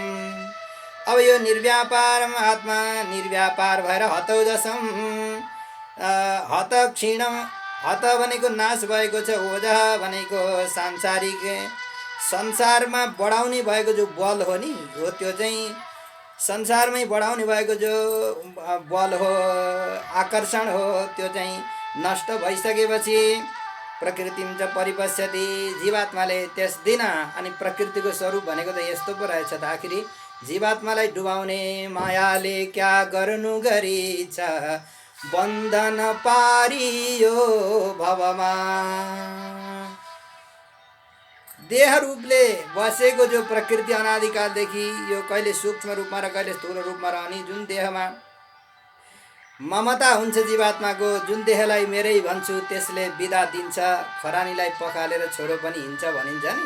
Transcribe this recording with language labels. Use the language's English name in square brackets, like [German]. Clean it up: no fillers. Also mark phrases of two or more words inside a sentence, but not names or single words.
[Nepali] अब यो [Sanskrit] निर्व्यापारम आत्मा [Nepali] निर्व्यापार भएर [Sanskrit] हतौजसम, हत क्षीणम, [Nepali] हत भनेको नाश भएको छ, ओजह भनेको सांसारिक संसारमा बढाउने भएको जो बल हो नि हो, त्यो चाहिँ संसारमै बढाउने भएको जो बल हो आकर्षण हो, त्यो चाहिँ नष्ट भइसकेपछि [Sanskrit] प्रकृतिम च परिपश्यति, [Nepali] जीवात्माले त्यस दिन अनि प्रकृतिको स्वरूप भनेको त यस्तो पो रहेछ त, आखिरी जीवात्मालाई डुबाउने मायाले क्या गर्नु गरिछ, बन्धन पारियो भवमा। देह रूपले बसेको जो प्रकृति अनादिकालदेखि यो कहिले सूक्ष्म रूपमा र कहिले स्थूल रूपमा रहने जुन देहमा ममता हुन्छ जीवात्माको, जुन देहलाई मेरै भन्छु त्यसले बिदा दिन्छ, खरानीलाई पखालेर छोरो पनि हिँड्छ भनिन्छ नि।